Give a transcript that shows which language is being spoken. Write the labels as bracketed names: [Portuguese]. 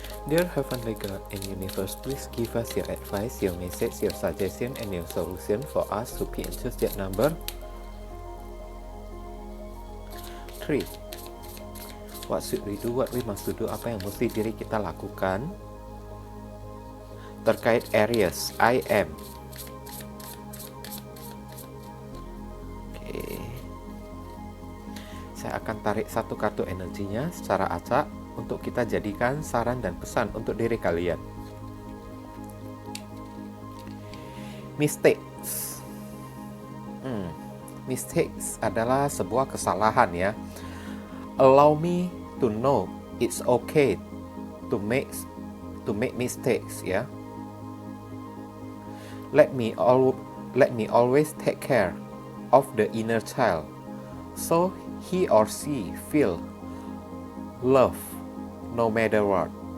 [English] Dear Heavenly God and Universe, please give us your advice, your message, your suggestion, and your solution for us to pick and choose that number 3. What should we do? What we must do? [Indonesian] Apa yang mesti diri kita lakukan terkait Aries, [English] I am. [Indonesian] akan tarik satu kartu energinya secara acak untuk kita jadikan saran dan pesan untuk diri kalian. [English] Mistakes. [Indonesian] Mistakes adalah sebuah kesalahan ya. [English] Allow me to know it's okay to make mistakes ya. Let me always take care of the inner child, so he or she feel love no matter what.